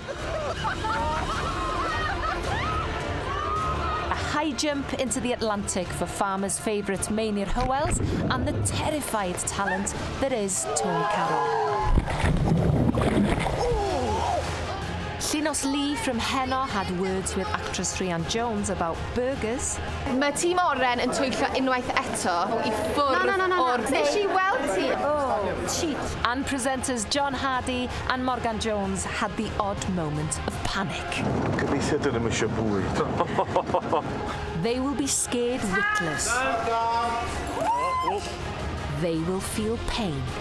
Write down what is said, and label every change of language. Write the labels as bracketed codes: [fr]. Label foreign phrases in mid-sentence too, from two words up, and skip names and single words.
[en] A high jump into the Atlantic for farmers' favourite Meinir Hywels and the terrified talent that is Tony Carroll. Llynos Lee from Heno had words with actress Rhian Jones about burgers. [cy] Mae tîm oren yn twyllo unwaith eto I ffwrdd o'r... Nes I weld ti? [en] Oh, cheat. And presenters John Hardy and Morgan Jones had the odd moment of panic. They will be scared witless. They will feel pain.